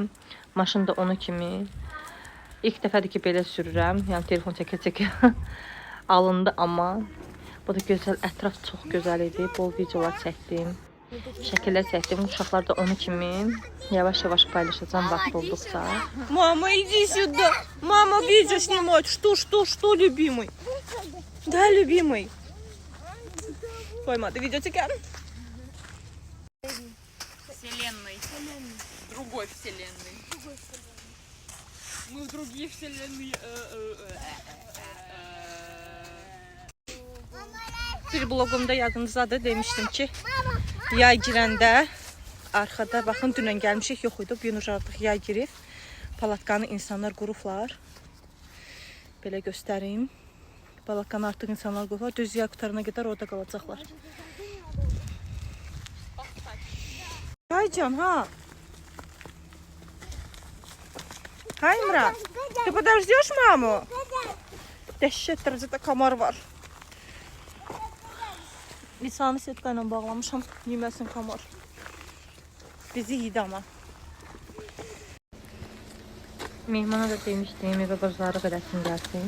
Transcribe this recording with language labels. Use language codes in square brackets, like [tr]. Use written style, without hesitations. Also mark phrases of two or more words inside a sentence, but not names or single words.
[az] Maşın da onu kimi. İlk dəfədir ki, belə sürürəm. Yəni telefon çəkə-çəkə alındı, amma bu da gözəl. Ətraf çox gözəl idi. Bol videolar çəkdim. Şəkillər çəkdim. Uşaqlar da onu kimi yavaş-yavaş paylaşacağım vaxt olduqca. [ru] Mama, иди сюда. Мама, видео снимает. Что, любимый? Да, любимый. Поймай, видео çeken. Вселенной. Другой вселенной. Мы в другие вселенные. [az] Bir blogumda yadınızda da demiştim ki, yay girəndə arxada baxın dünən gəlmişik, yox idi. Bu gün artıq yay girib. Palatkanı insanlar qurublar. Belə göstərim. Palatkanı artıq insanlar qurublar. Düz yay qutarına qədər orada qalacaqlar. Haycan, ha? Hay İmran, [ru] ты подождешь маму? [az] Dəhşət dərəcədə kamar var. Lisanı setkayla bağlamışam, yeməsin kamar. Bizi yedi ama. Mehmana da demişdim, evə bazarlıq eləsin gəlsin.